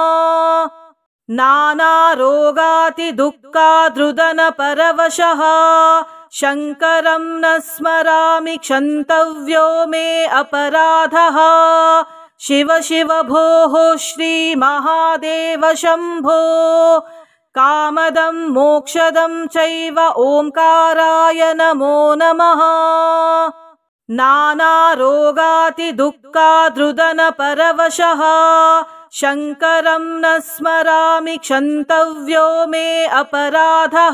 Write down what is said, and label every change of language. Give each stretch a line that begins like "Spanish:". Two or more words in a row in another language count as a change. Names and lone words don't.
Sanskrit: ನಾನಾ ರೋಗಾತಿ ದುಃಖಾದೃದನ ಪರವಶಃ ಶಂಕರಂ ನ ಸ್ಮರಾಮಿ ಕ್ಷಂತವ್ಯೋ ಮೇ ಅಪರಾಧಃ. ಶಿವ ಶಿವ ಭೋಃ ಶ್ರೀ ಮಹಾದೇವ ಶಂಭೋ कामदं मोक्षदं चैव ओंकाराय नमो नमः। नानारोगातिदुःखाद्रुदनपरवशः शङ्करं न स्मरामि क्षन्तव्यो मे अपराधः।